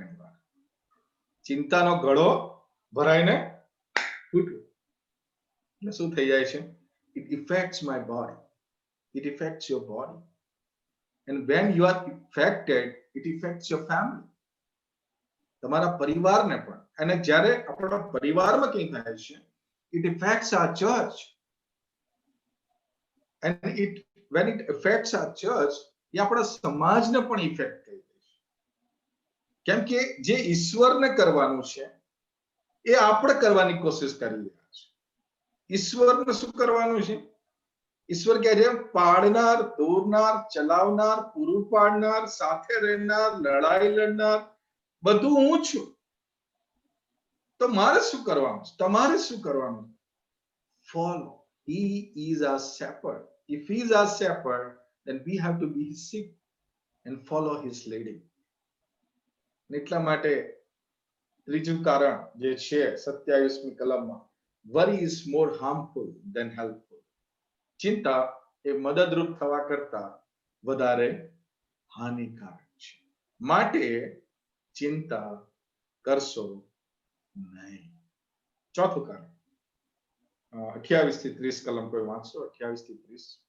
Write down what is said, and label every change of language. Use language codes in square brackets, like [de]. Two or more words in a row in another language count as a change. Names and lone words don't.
[gu] ઘણી વાર ચિંતાનો ઘડો ભરાઈને ફૂટવો એટલે શું થઈ જાય છે? [en] It affects my body, it affects your body, and when you are affected, it affects your family. [gu] તમારા પરિવારને પણ. અને જ્યારે આપણા પરિવારમાં કંઈ થાય છે, [en] it affects our church, and when it affects our church, [gu] એ આપણા સમાજને પણ ઇફેક્ટ થઈ જાય છે. કેમ કે જે ઈશ્વરને કરવાનું છે એ આપણે કરવાની કોશિશ કરી રહ્યા છે. ઈશ્વરને શું કરવાનું છે? ઈશ્વર કહે છે પાડનાર, દોરનાર, ચલાવનાર, પૂરું પાડનાર, સાથે રહેનાર, લડાઈ લડનાર બધું હું છું. તો મારે શું કરવાનું? તમારે શું કરવાનું? [en] Follow. He is our shepherd. If he is our shepherd, then we have to be his sheep and follow his leading. [gu] એટલા માટે ત્રીજું કારણ જે છે 27મી કલમમાં, [en] worry is more harmful than helpful. [gu] ચિંતા એ મદદરૂપ થવા કરતા વધારે હાનિકારક છે. માટે ચિંતા કરશો નહીં. ચોથું કારણ 28 થી 30 કલમ કોઈ વાંચશો? 28 થી 30.